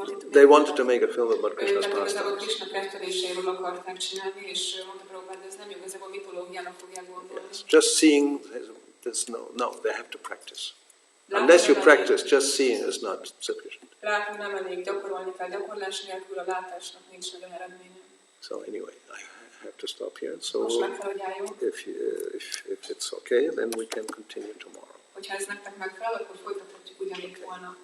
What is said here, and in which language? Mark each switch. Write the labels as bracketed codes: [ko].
[en] They wanted to make a film about Krishna's pastimes. [hu] Krishna ketteléséről akarták csinálni, és mondta Prabhupád, de ez nem igazából mitológiának fogják gondolni. [en] Yes. Just seeing, there's no, they have to practice. Unless you practice, just seeing is not sufficient. [hu] Látni nem elég, gyakorolni kell, gyakorlás nélkül a látásnak nincs nagyon eredménye. [en] So anyway, I have to stop here. So [hu] Most meg kell, hogy álljunk. [en] if it's okay, then we can continue tomorrow. [hu] Hogyha ez nektek megfelel, akkor folytathatjuk ugyanígy holnap.